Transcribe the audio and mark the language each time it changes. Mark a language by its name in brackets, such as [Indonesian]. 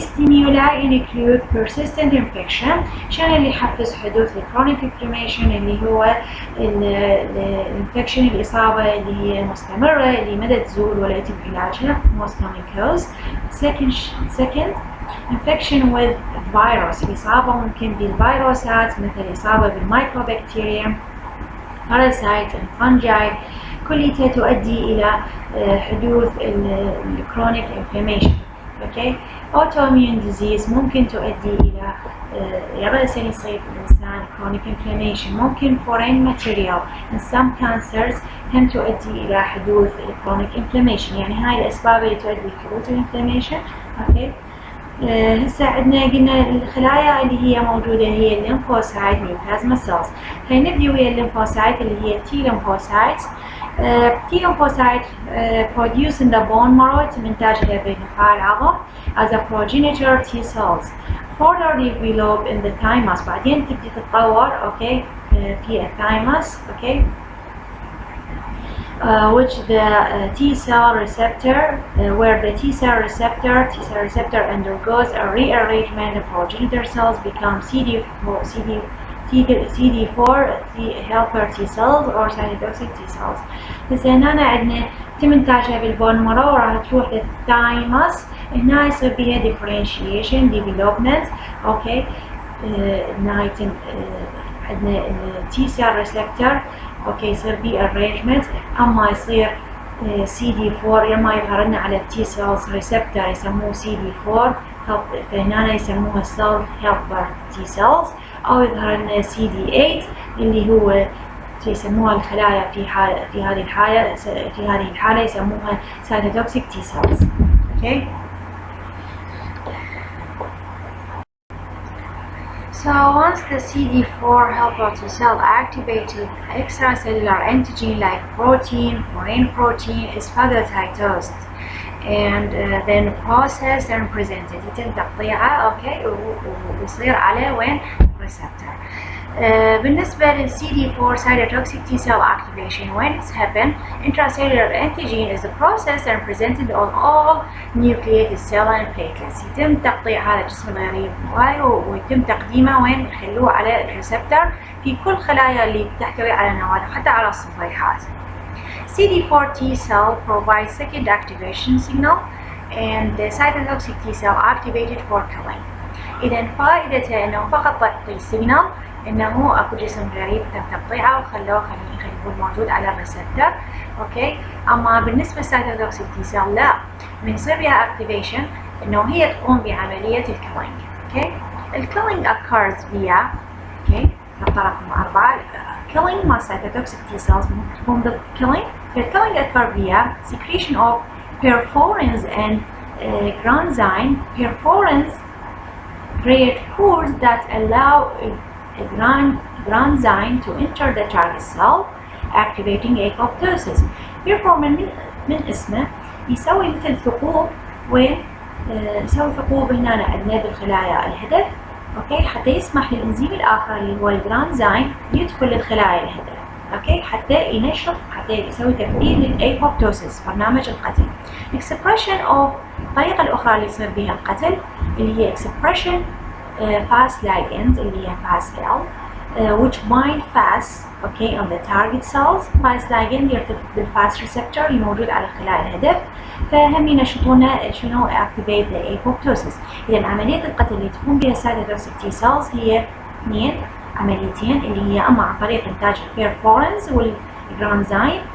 [English] Stimuli include persistent infection. [Arabic] شنو اللي يحفز حدوث الكرونيك inflammation اللي هو الانفكشن الإصابة اللي هي مستمرة اللي ما تزول ولا يتم علاجها [English] most common cause. Second infection with virus، [Arabic] الإصابة ممكن بالفيروسات مثل إصابة بالمycobacteria parasites and fungi كلها تؤدي إلى حدوث الكرونيك inflammation. اوكي، autoimmune disease ممكن تؤدي الى يغسل يصيب الانسان chronic inflammation. ممكن [English] foreign material in some cancers [Arabic] هم تؤدي الى حدوث chronic inflammation، يعني هاي الاسباب اللي تؤدي لحدوث الانفلاميشن. اوكي، هسه عندنا قلنا الخلايا اللي هي موجوده هي الليمفوسايت والبلازما سيلز. فنبدي ويا الليمفوسايت اللي هي T lymphocytes. [English] T lymphocytes produce in the bone marrow [Arabic] يتم إنتاجها بنخاع العظم [English] as a progenitor T cells further develop in the thymus، [Arabic] بعدين تبدي تتطور اوكي في الثايمس. [English] Okay, which the T cell receptor where the T cell receptor undergoes a rearrangement. The progenitor cells become CD4 helper T cells or cytotoxic T cells. [Arabic] بس هنا عندنا تم إنتاجها بالبون مارو وراح تروح للثايمس، هنا يصير بيها differentiation development. اوكي، هنا يتم عندنا T cell receptor اوكي يصير بيه arrangement، اما يصير CD4 يما يظهر لنا على T cells receptor يسموه CD4 فهنا يسموها self helper T cells، أو يظهر لنا CD8 اللي هو يسموها الخلايا في هذه الحالة يسموها cytotoxic T cells. [English] Okay. So once the CD4 helper T cell activated, extracellular antigen like protein, foreign protein is phagocytosed and then processed and presented. [Arabic] يتم تقطيعه اوكي ويصير على وين receptor. [English] بالنسبة لل CD4 cytotoxic T cell activation, when it's happened, intracellular antigen is processed and presented on all nucleated cell and platelets. [Arabic] يتم تقطيع هذا الجسم الغريب ويتم تقديمه وين يخلوه على الريسبتر في كل خلايا اللي تحتوي على نواة وحتى على الصفيحات. [English] CD4 T cell provides second activation signal and the cytotoxic T cell activated for killing. [Arabic] إذا فائدته إنه فقط تعطي سيجنال إنه أكو جسم غريب تم تقطيعه وخلوه يكون موجود على الريسبتر. أوكي. أما بالنسبة للسايتوتوكسيك تي سيل لا، من يصير بها أكتيفيشن إنه هي تقوم بعملية الكيلينج. أوكي. الكيلينج occurs via أوكي نقطة رقم 4 killing مع cytotoxic T cells تقوم بالكيلينج. [English] فالكيلينج occur via secretion of perforins and granzyme. Perforins create pores that allow a granzyme to enter the target cell, activating apoptosis. [Arabic] Perforin من اسمه يسوي مثل ثقوب وين يسوي ثقوب هنا عندنا بالخلايا الهدف. اوكي حتى يسمح للانزيم الاخر اللي هو الجرانزايم يدخل للخلايا الهدف. اوكي حتى ينشط حتى يسوي تفعيل للايبوبتوسيس برنامج القتل. [English] expression of [Arabic] الطريقة الأخرى اللي يصير بها القتل اللي هي [English] expression fast ligands اللي هي fast L which bind fast okay on the target cells. [Arabic] fast ligand يرتبط بالfast receptor الموجود على خلايا الهدف فهم ينشطون شنو [English] activate the apoptosis. [Arabic] إذا عملية القتل اللي تقوم بها cytotoxic T cells هي اثنين عمليتين اللي هي أما عن طريق إنتاج البيرفورنز والجرانزايم.